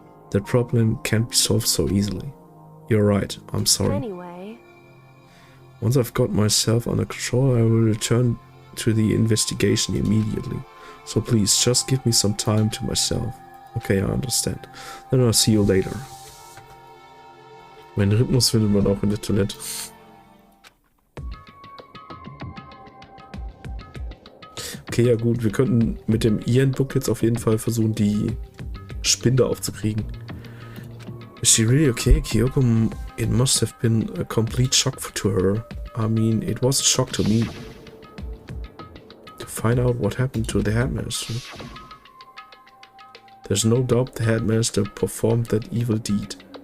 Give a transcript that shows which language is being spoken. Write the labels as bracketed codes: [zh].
[en] That problem can't be solved so easily. You're right, I'm sorry. Anyway. Once I've got myself under control, I will return to the investigation immediately. So please, just give me some time to myself. Okay, I understand. Then I'll see you later. [de] Meinen Rhythmus findet man auch in der Toilette. Okay, ja gut, wir könnten mit dem E-Handbook jetzt auf jeden Fall versuchen, die Spinde aufzukriegen. [en] Is she really okay, Kyoko? It must have been a complete shock to her. I mean, it was a shock to me. To find out what happened to the headmaster. There's no doubt the headmaster performed that evil deed.